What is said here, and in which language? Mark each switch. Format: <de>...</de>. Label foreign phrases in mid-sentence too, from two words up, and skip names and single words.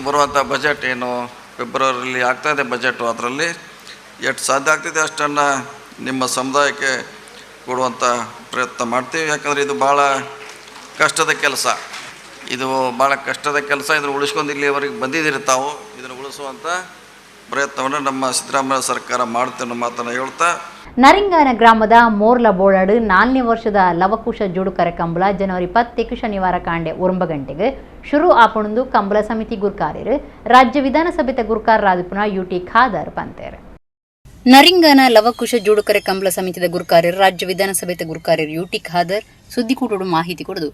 <kn>ಬರುವಂಥ ಬಜೆಟ್ ಏನು ಫೆಬ್ರವರಿಯಲ್ಲಿ ಆಗ್ತಾಯಿದೆ ಬಜೆಟು, ಅದರಲ್ಲಿ ಎಷ್ಟು ಸಾಧ್ಯ ಆಗ್ತಿದೆ ಅಷ್ಟನ್ನು ನಿಮ್ಮ ಸಮುದಾಯಕ್ಕೆ ಕೊಡುವಂಥ ಪ್ರಯತ್ನ ಮಾಡ್ತೀವಿ. ಯಾಕಂದರೆ ಇದು ಭಾಳ ಕಷ್ಟದ ಕೆಲಸ, ಇದನ್ನು ಉಳಿಸ್ಕೊಂಡು ಇಲ್ಲಿವರೆಗೆ ಬಂದಿದ್ದೀರಿ ತಾವು. ಇದನ್ನು ಉಳಿಸುವಂಥ ಪ್ರಯತ್ನವನ್ನು ನಮ್ಮ ಸಿದ್ದರಾಮಯ್ಯ ಸರ್ಕಾರ ಮಾಡುತ್ತೆ ಅನ್ನೋ ಮಾತನ್ನು ಹೇಳ್ತಾ,</kn> <tcy>ನರಿಂಗಾನ ಗ್ರಾಮದ ಮೋರ್ಲ ಬೋಳಾಡು 4ನೇ ವರ್ಷದ ಲವಕುಶ ಜೋಡುಕರೆ ಕಂಬಳ ಜನವರಿ 10 ಶನಿವಾರ ಕಾಂಡೆ 9 ಗಂಟೆಗೆ ಶುರು ಆಪಣಂದು ಕಂಬಳ ಸಮಿತಿ ಗುರ್ಕಾರ್ಯರು ರಾಜ್ಯ ವಿಧಾನಸಭೆ ಗುರ್ಕಾರರಾದ ಯುಟಿ ಖಾದರ್ ಪಂತೇರು. ನರಿಂಗಾನ ಲವಕುಶ ಜೋಡುಕರೆ ಕಂಬಳ ಸಮಿತಿದ ಗುರ್ಕಾರ್ಯರು ರಾಜ್ಯ ವಿಧಾನಸಭೆ ಗುರ್ಕಾರ್ಯರು ಯುಟಿ ಖಾದರ್ ಸುದ್ದಿಕೂಟೋಡು ಮಾಹಿತಿ ಕೊಡದು.</tcy>